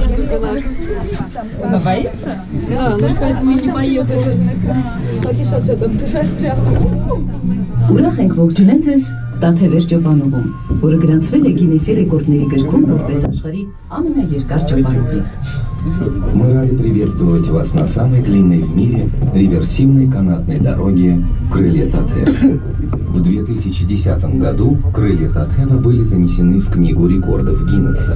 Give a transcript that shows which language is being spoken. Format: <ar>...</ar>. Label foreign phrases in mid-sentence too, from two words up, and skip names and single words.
<ru>Она боится? Да, ну поэтому не боится.</ru> <hy>Ուրախ ենք ողջունել ձեզ Տաթևեր ջոպանուղում, որը գրանցվել է Գինեսի ռեկորդների գրքում որպես աշխարհի ամենաերկար ջոպանուղի.</hy> <ru>Мы рады приветствовать вас на самой длинной в мире реверсивной канатной дороге «Крылья Татев». В 2010 году «Крылья Татева» были занесены в Книгу рекордов Гиннесса.</ru>